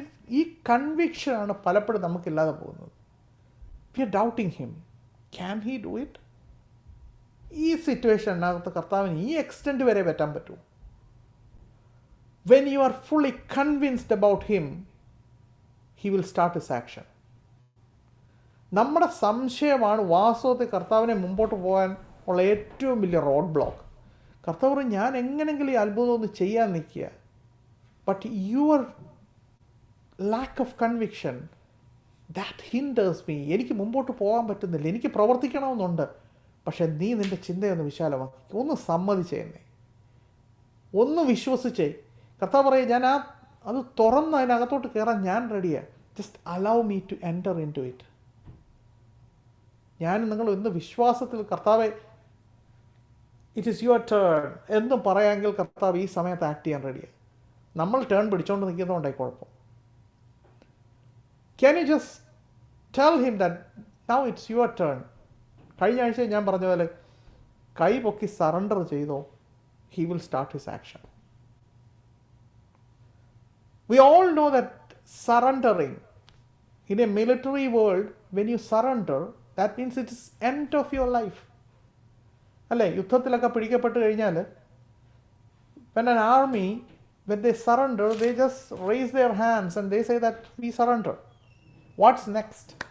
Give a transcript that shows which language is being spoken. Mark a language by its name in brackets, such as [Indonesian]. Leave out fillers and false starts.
[Malayalam] ഈ കൺവിക്ഷനാണ് പലപ്പോഴും നമുക്കില്ലാതെ പോകുന്നത്. [English] We are doubting him. Can he do it? [Malayalam] ഈ സിറ്റുവേഷനകത്ത് കർത്താവിന് ഈ എക്സ്റ്റെൻറ്റ് വരെ പറ്റാൻ പറ്റുമോ? [English] When you are fully convinced about him, he will start his action. [Malayalam] നമ്മുടെ സംശയമാണ് വാസ്തവത്തിൽ കർത്താവിനെ മുമ്പോട്ട് പോകാൻ ഉള്ള ഏറ്റവും വലിയ റോഡ് ബ്ലോക്ക്. കർത്താവ് ഞാൻ എങ്ങനെങ്കിലും ഈ അത്ഭുതം ഒന്ന് ചെയ്യാൻ നിൽക്കുക. [English] But your lack of conviction that hinders me. [Malayalam] എനിക്ക് മുമ്പോട്ട് പോകാൻ പറ്റുന്നില്ല, എനിക്ക് പ്രവർത്തിക്കണമെന്നുണ്ട്. പക്ഷെ നീ നിൻ്റെ ചിന്തയൊന്ന് വിശാലമാക്കി, ഒന്ന് സമ്മതിച്ചേന്നേ, ഒന്ന് വിശ്വസിച്ചേ. കർത്താവ് പറയുക, ഞാൻ അത് തുറന്ന് അതിനകത്തോട്ട് കയറാൻ ഞാൻ റെഡിയാണ്. [English] Just allow me to enter into it. [Malayalam] ഞാൻ നിങ്ങൾ ഇന്ന് വിശ്വാസത്തിൽ കർത്താവെ [English] it is your turn [Malayalam] എന്നും പറയാമെങ്കിൽ കർത്താവ് ഈ സമയത്ത് ആക്ട് ചെയ്യാൻ റെഡിയാണ്. നമ്മൾ ടേൺ പിടിച്ചുകൊണ്ട് നിൽക്കുന്നതുകൊണ്ടായി കുഴപ്പം. [English] Can you just tell him that now it's your turn. [Malayalam] കഴിഞ്ഞ ആഴ്ച ഞാൻ പറഞ്ഞ പോലെ കൈ പൊക്കി സറണ്ടർ ചെയ്തോ, [English] He will start his action. We all know that surrendering in a military world, when you surrender, that means it is end of your life. [Malayalam] അല്ലേ? യുദ്ധത്തിലൊക്കെ പിടിക്കപ്പെട്ട് കഴിഞ്ഞാൽ [English] when an army, when they surrender, they just raise their hands and they say that we surrender. What's next?